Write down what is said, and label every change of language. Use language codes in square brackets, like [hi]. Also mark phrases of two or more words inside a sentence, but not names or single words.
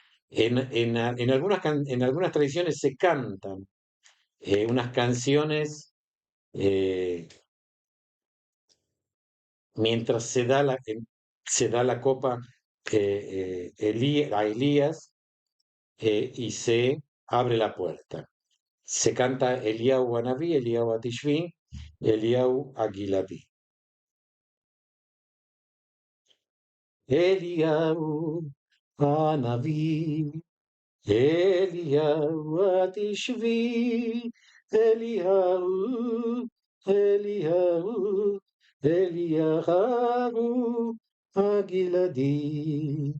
[es] En algunas tradiciones se cantan unas canciones eh, mientras se da la copa a Elías y se abre la puerta. Se canta [he] אליהו הנביא, אליהו התשבי, אליהו הגלעדי. אליהו הנביא, אליהו התשבי, אליהו, אליהו, אליהו הגלעדי.